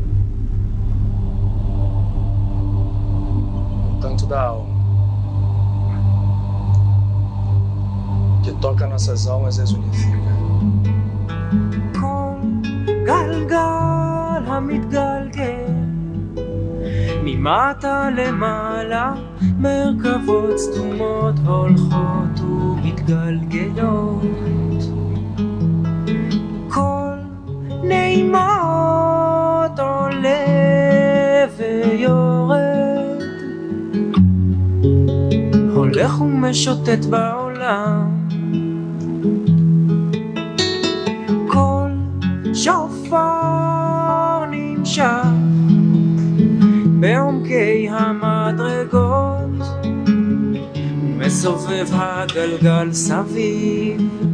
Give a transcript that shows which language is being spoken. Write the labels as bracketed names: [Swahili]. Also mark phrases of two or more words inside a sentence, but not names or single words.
[Portuguese] O canto da alma, que toca nossas almas e as unifica. [Hebrew] גלגל המתגלגל ממטה למעלה מרכבות סתומות הולכות ומתגלגלות כל נעימות עולה ויורד הולך ומשוטט בעולם כל שופר נמשך בעומקי המדרגות ומסובב הגלגל סביב